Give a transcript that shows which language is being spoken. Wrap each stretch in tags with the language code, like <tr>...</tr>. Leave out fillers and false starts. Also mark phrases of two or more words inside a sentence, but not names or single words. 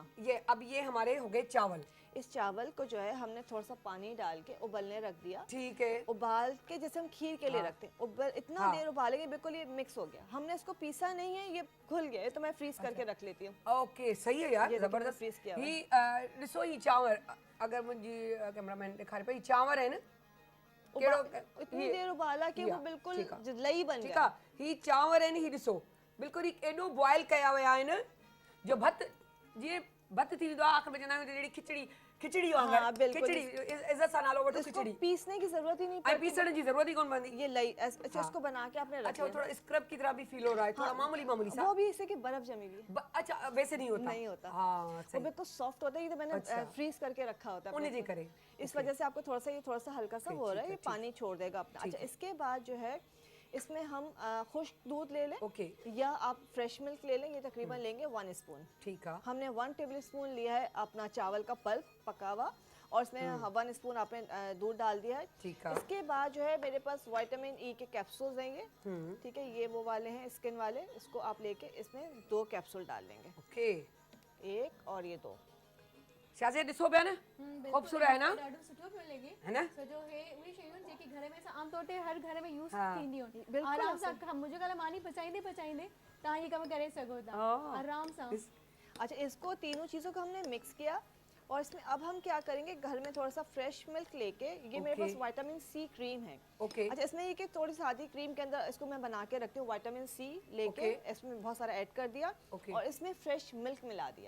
<ur>یہ اب یہ ہمارے ہو گئے چاول. اس چاول کو جو ہے ہم نے تھوڑا سا پانی ڈال کے ابلنے رکھ دیا. ٹھیک ہے. ابال کے جیسے ہم کھیر کے لیے رکھتے ہیں، اتنا دیر ابالیں گے، بالکل یہ مکس ہو گیا. ہم نے اس کو پیسا نہیں ہے، یہ گھل گیا ہے، تو میں فریز کر کے رکھ لیتی ہوں. اوکے، صحیح ہے یار, یہ دیکھو, जबरदस्त। فریز کیا ہوا ہے.</ur> <sd>ही ॾिसो ही चांवर, अगर मुंहिंजी कैमरामैन ॾेखारे पई चांवर</sd> <ur>ہے نہ, اتنی دیر ابالا کہ وہ بالکل لئی بن ठीक गया।</ur> <sd>आहे, ही चांवर आहिनि, ही ॾिसो बिल्कुलु ही एॾो बॉयल कया विया आहिनि जो भत जीअं भत थी वेंदो आहे, आख़िर में चवंदा आहियूं जहिड़ी खिचड़ी</sd> <ur>हाँ,</ur> <sd>वांगुरु,</sd> <ur>बिल्कुल।</ur> <sd>खिचड़ी इज़त सां नालो वठो,</sd> <ur>इसको खिचड़ी پیسنے کی ضرورت ہی نہیں</ur> <sd>ऐं</sd> <ur>पड़ती।</ur> <sd>पीसण जी ज़रूरत ही कोन पवंदी।</sd> <ur>یہ لئی اچھا، اس کو بنا کے آپ نے رکھ اچھا، وہ लिया। تھوڑا اسکرب کی طرح بھی فیل ہو رہا ہے، تھوڑا معمولی سا. وہ بھی اس سے کہ برف جمی ہوئی ہے. اچھا، ویسے نہیں ہوتا? نہیں ہوتا. हाँ, वो सही। بالکل سافٹ ہوتا ہے، یہ تو میں نے فریز کر کے رکھا ہوتا ہے उन्हें अपने جی کرے. اس وجہ سے آپ کو تھوڑا سا ہلکا سا ہو رہا ہے، یہ پانی چھوڑ دے گا اپنا. اچھا، اس کے بعد جو ہے اس میں ہم خشک دودھ لے لیں ओके یا آپ</ur> <en>fresh milk</en> <ur>لے لیں، یہ تقریباً لیں گے 1 اسپون. ٹھیک ہے. ہم نے 1</ur> <en>table spoon</en> <ur>لیا ہے اپنا چاول کا پلپ پکا ہوا، اور اس میں 1 اسپون آپ نے دودھ ڈال دیا ہے. ٹھیک ہے. اس کے بعد جو ہے میرے پاس</ur> <en>vitamin E</en> <ur>کے کیپسولز دیں گے، ٹھیک ہے، یہ وہ والے ہیں اسکن والے، اس کو آپ لے کے اس میں 2 کیپسول ڈال لیں گے, ओके 1 اور یہ 2. शाज़िया ॾिसो पिया न خوبصورت ہے نا,</ur> <sd>ॾाढो सुठो पियो लॻे।</sd> <ur>ہے نا?</ur> <sd>सॼो हे उहे शयूं जेकी घर में आम तौर ते हर घर में यूज़</sd> <ur>हाँ।</ur> <sd>थींदियूं आहिनि।</sd> <ur>बिल्कुल आराम ऐसे।</ur> <sd>सां मुंहिंजो ॻाल्हि मानी पचाईंदे पचाईंदे तव्हां ये कम करे सघो था</sd> <ur>हाँ।</ur> <sd>आराम सां।</sd> <ur>اچھا، اس کو تینوں چیزوں کو ہم نے مکس کیا، اور اس میں اب ہم کیا کریں گے، گھر میں تھوڑا سا</ur> <en>fresh milk</en> <ur>لے کے، یہ میرے پاس Okay.</ur> <en>vitamin C cream है।</en> <ur>ओके اچھا، اس میں یہ کہ تھوڑی سی آدھی کریم کے اندر اس کو میں بنا کے رکھتی ہوں,</ur> <en>vitamin C</en> <ur>लेके Okay. اس میں بہت سارا ایڈ کر دیا, Okay. اور اس میں</ur> <en>fresh milk</en> <ur>ملا دیا.</ur>